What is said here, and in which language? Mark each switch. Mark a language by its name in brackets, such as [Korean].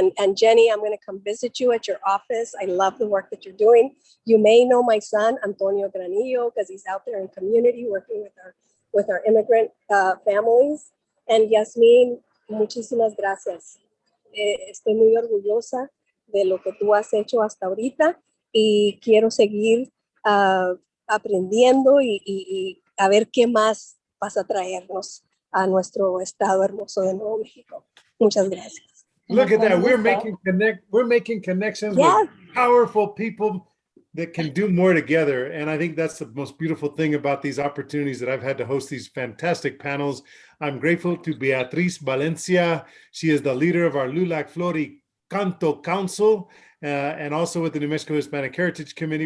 [English] And Jenny, I'm going to come visit you at your office. I love the work that you're doing. You may know my son Antonio Granillo, because he's out there in community working with our immigrant families. [Spanish] And Yasmin, muchísimas gracias. Estoy muy orgullosa de lo que tú has hecho hasta ahorita, y quiero seguir aprendiendo y a ver qué más vas a traernos a nuestro estado hermoso de Nuevo México. Muchas gracias. [English] Look at that. We're [Spanish] Gusto. [English] making connections Yes. with powerful people that can do more together. And I think that's the most beautiful thing about these opportunities that I've had to host these fantastic panels. I'm grateful to Beatriz Valencia. She is the leader of our Lulac Flori Canto Council, and also with the New Mexico Hispanic Heritage Committee.